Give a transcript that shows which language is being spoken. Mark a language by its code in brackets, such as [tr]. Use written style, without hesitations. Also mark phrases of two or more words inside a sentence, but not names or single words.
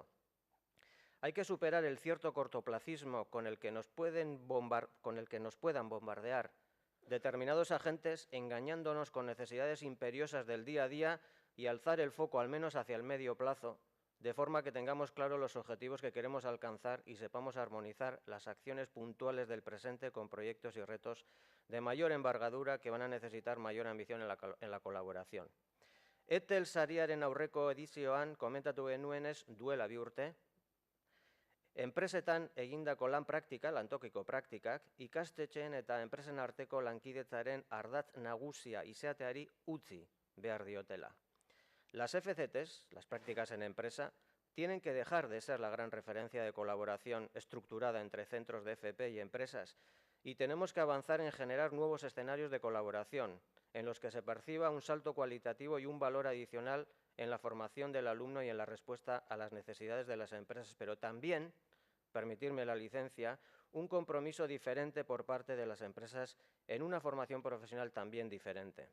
[es] Hay que superar el cierto cortoplacismo con el que nos puedan bombardear determinados agentes, engañándonos con necesidades imperiosas del día a día, y alzar el foco al menos hacia el medio plazo, de forma que tengamos claros los objetivos que queremos alcanzar y sepamos armonizar las acciones puntuales del presente con proyectos y retos de mayor envergadura que van a necesitar mayor ambición en la colaboración. [eu] Etel sariaren aurreko edizioan komentatu genuenez duela 2 urte, enpresetan egindako lan praktika, lantokiko praktikak, ikastetxeen eta enpresen arteko lankidetzaren ardatz nagusia izateari utzi behar diotela. [es] Las FCTs, las prácticas en empresa, tienen que dejar de ser la gran referencia de colaboración estructurada entre centros de FP y empresas, y tenemos que avanzar en generar nuevos escenarios de colaboración, en los que se perciba un salto cualitativo y un valor adicional en la formación del alumno y en la respuesta a las necesidades de las empresas, pero también, permitirme la licencia, un compromiso diferente por parte de las empresas en una formación profesional también diferente.